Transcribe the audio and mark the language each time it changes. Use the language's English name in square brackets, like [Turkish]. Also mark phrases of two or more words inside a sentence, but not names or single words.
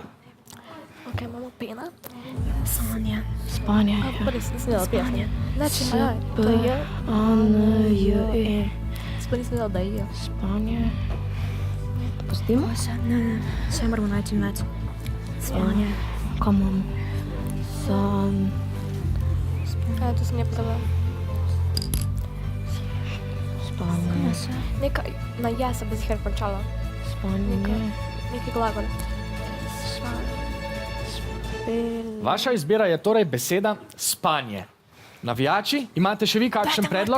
[Slovenian] Ok, imamo pena. Sanje. Spanje. Pa res nisem vedela pena. Znači, B, to je. A, N, J, E. Sploh nisem vedela, da je. Spanje. Pustimo? Ne. Sve moramo najti več. Spanje. [English] Come on. San. [Slovenian] To sem je pozabila. Spanje. Nekaj, na ja se bi zihar končala. Spanje. Neki glagol. Vaša izbira je torej beseda spanje. Navijači, imate še vi kakšen predlog?